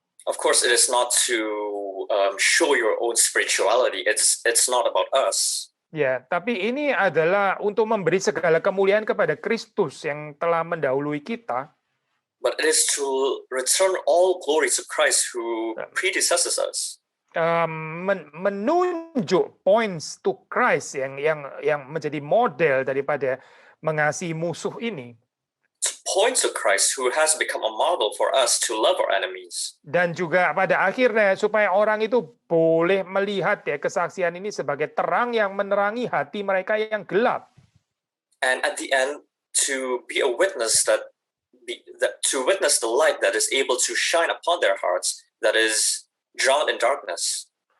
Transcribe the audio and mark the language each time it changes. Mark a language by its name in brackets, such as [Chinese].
[English] Of course, it is not to show your own spirituality. It's not about us. [Indonesian] Ya, tapi ini adalah untuk memberi segala kemuliaan kepada Kristus yang telah mendahului kita. [English] But it is to return all glory to Christ who predecesses us. [Indonesian] Menunjuk [English] points to [Indonesian] Christ yang menjadi model daripada mengasihi musuh ini. [English] To point to Christ who has become a model for us to love our enemies. [Indonesian] Dan juga pada akhirnya supaya orang itu boleh melihat ya kesaksian ini sebagai terang yang menerangi hati mereka yang gelap. [English] And at the end, to be a witness to witness the light that is able to shine upon their hearts that is drowned in darkness.